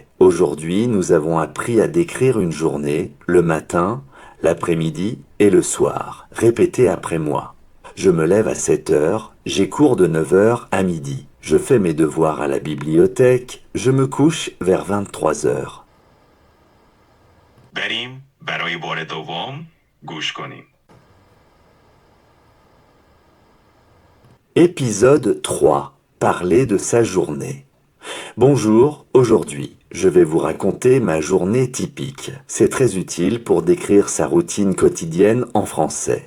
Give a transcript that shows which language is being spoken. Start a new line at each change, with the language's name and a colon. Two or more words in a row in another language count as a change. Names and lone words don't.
French: Aujourd'hui, nous avons appris à décrire une journée, le matin, l'après-midi et le soir. Répétez après moi. Je me lève à 7 heures, j'ai cours de 9 heures à midi. Je fais mes devoirs à la bibliothèque, je me couche vers 23 heures.
Persian: بریم برای بار دوم گوش کنیم.
French: Épisode 3. Parler de sa journée. Bonjour, aujourd'hui, je vais vous raconter ma journée typique. C'est très utile pour décrire sa routine quotidienne en français.